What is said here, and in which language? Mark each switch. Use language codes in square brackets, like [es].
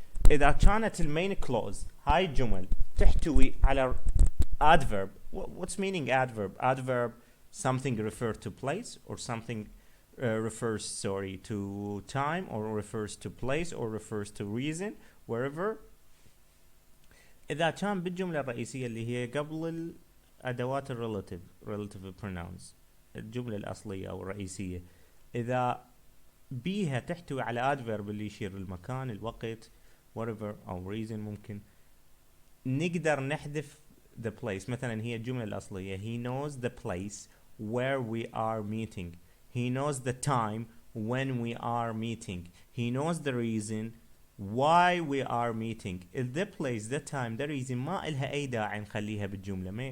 [ar] إذا كانت المين clause هاي الجمل تحتوي على adverb. [en] What's meaning adverb? Adverb, something refer to place or something refers to time or refers to place or refers to reason wherever. [ar] إذا كان بالجملة الرئيسية اللي هي قبل أدوات relative pronouns، الجملة الأصلية أو الرئيسية، إذا بيها تحتوي على adverb اللي يشير للمكان، الوقت، whatever أو reason، ممكن نقدر نحذف [en] the place. [ar] مثلا هي الجملة الأصلية [en] he knows the place where we are meeting. He knows the time when we are meeting. He knows the reason why we are meeting. The place, the time, the reason [ar] ما إلها أي داعي نخليها بالجملة.